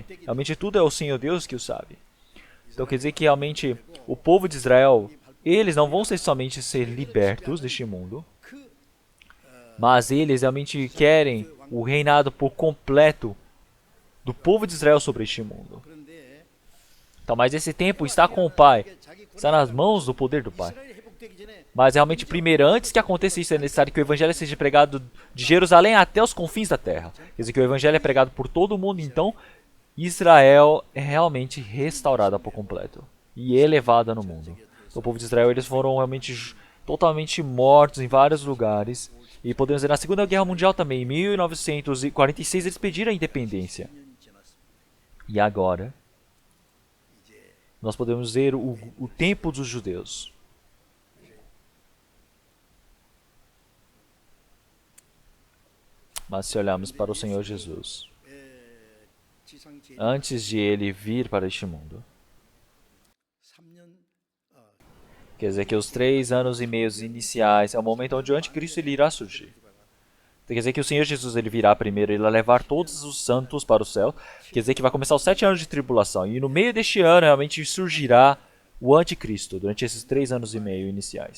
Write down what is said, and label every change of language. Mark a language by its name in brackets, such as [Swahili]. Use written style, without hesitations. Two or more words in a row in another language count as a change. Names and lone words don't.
[Portuguese] Realmente tudo é o Senhor Deus que o sabe. Então quer dizer que realmente o povo de Israel, eles não vão somente ser libertos deste mundo, mas eles realmente querem o reinado por completo do povo de Israel sobre este mundo. [Korean] 그런데 [Portuguese] Então, mas esse tempo está com o Pai, está nas mãos do poder do Pai. [Korean] 이스라엘이 회복되기 전에 [Portuguese] Mas realmente, primeiro, antes que aconteça isso, é necessário que o Evangelho seja pregado de Jerusalém até os confins da terra. Quer dizer que o Evangelho é pregado por todo o mundo, então Israel é realmente restaurada por completo e elevada no mundo. Então, o povo de Israel, eles foram realmente totalmente mortos em vários lugares. E podemos ver na Segunda Guerra Mundial também, em 1946, eles pediram a independência. E agora, nós podemos ver o tempo dos judeus. Mas se olharmos para o Senhor Jesus, [Korean] 지상 제 [Portuguese] antes de ele vir para este mundo, [Korean] 3년 [Portuguese] quer dizer que os 3 anos e meios iniciais é o momento onde o anticristo ele irá surgir. Quer dizer que o Senhor Jesus ele virá primeiro, ele vai levar todos os santos para o céu. Quer dizer que vai começar os 7 anos de tribulação. E no meio deste ano realmente surgirá o anticristo, durante esses 3 anos e meio iniciais.